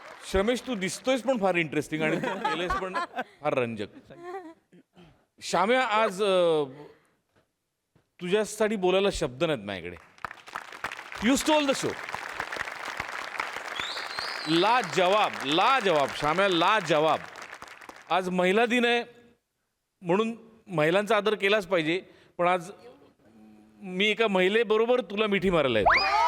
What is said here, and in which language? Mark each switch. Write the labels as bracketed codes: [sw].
[mr] श्रमेश, तू दिसतोयस पण फार इंटरेस्टिंग आणि तू केलेस पण फार रंजक. श्याम्या, आज तुझ्यासाठी बोलायला शब्द नाहीत माझ्याकडे. [en] You stole the show. [mr] ला जवाब श्याम्या, ला जवाब. आज महिला दिन आहे म्हणून महिलांचा आदर केलाच पाहिजे, पण आज मी एका महिलेबरोबर तुला मिठी मारायला येतो.